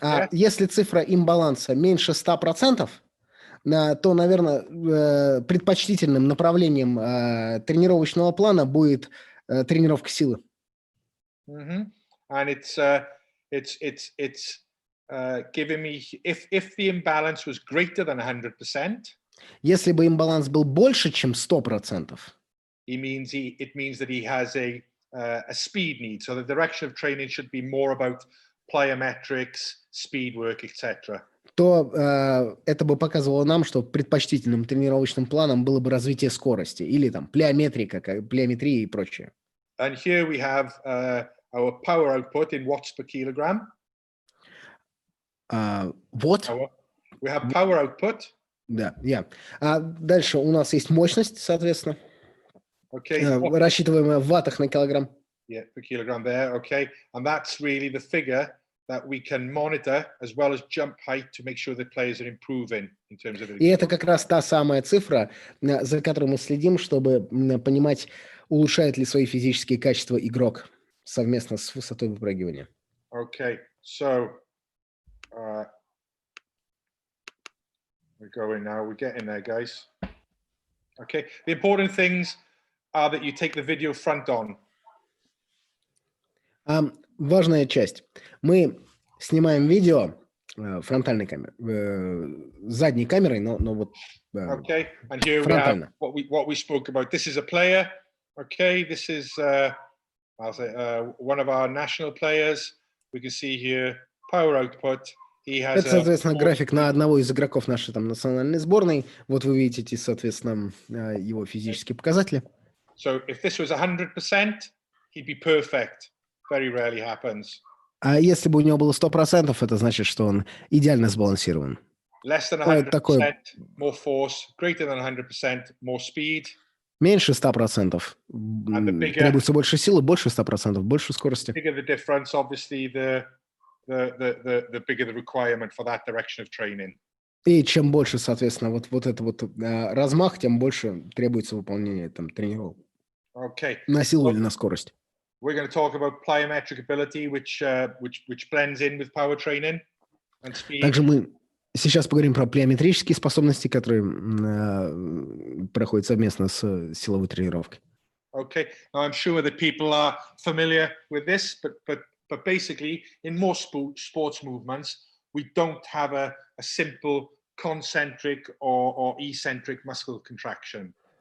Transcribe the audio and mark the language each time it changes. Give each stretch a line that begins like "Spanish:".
Russian: Если цифра имбаланса меньше 100%, то, наверное, предпочтительным направлением тренировочного плана будет тренировка силы.
English: And it's giving me if the imbalance was greater than 100%. Если бы имбаланс был больше, чем 100%. It means that he has a speed need. So the direction of training should be more about plyometrics, speed work, etc.
Russian: То это бы показывало нам, что предпочтительным тренировочным планом было бы развитие скорости или там плеометрия и прочее.
English: And here we have our power output in watts per kilogram.
Russian: Вот.
English: We have power output.
Russian: Да, дальше у нас есть мощность, соответственно.
English: Okay.
Russian: Рассчитываемая в ваттах на килограмм.
English: Yeah, per kilogram there. Okay. And that's really the figure that we can monitor as well as jump height to make sure that players are improving in terms of.
Russian: И это как раз та самая цифра, за которой мы следим, чтобы понимать, улучшает ли свои физические качества игрок совместно с высотой выпрыгивания.
English: Okay, so we're going now. We're getting there, guys. Okay, the important things are that you take the video front on.
Russian: Важная часть. Мы снимаем видео фронтальной камерой, задней камерой, но вот
English: okay, and here
Russian: фронтально.
English: We have what we spoke about. This is a player. Okay, this is I'll say one of our national players. We can see here power output. He has
Russian: это, соответственно, график на одного из игроков нашей там национальной сборной. Вот вы видите эти, соответственно, его физические показатели.
English: So if this was 100%, he'd be perfect. Very rarely happens.
Russian: А если бы у него было 100%, это значит, что он идеально сбалансирован.
English: Less than 100%, more force. Greater than 100%, more speed.
Russian: Меньше 100%. Требуется больше силы, больше 100%, больше скорости.
English: The bigger the difference, obviously, the bigger the requirement for that direction of training.
Russian: И чем больше, соответственно, вот это вот размах, тем больше требуется выполнение там тренировок.
English: Okay.
Russian: На силу или на скорость.
English: We're going to talk about plyometric ability, which blends in with power training and speed.
Russian: Также мы сейчас поговорим про плеометрические способности, которые проходят совместно с силовой тренировкой.
English: Okay. Now I'm sure that people are familiar with this, but basically, in most sports movements, we don't have a simple concentric or eccentric muscle contraction.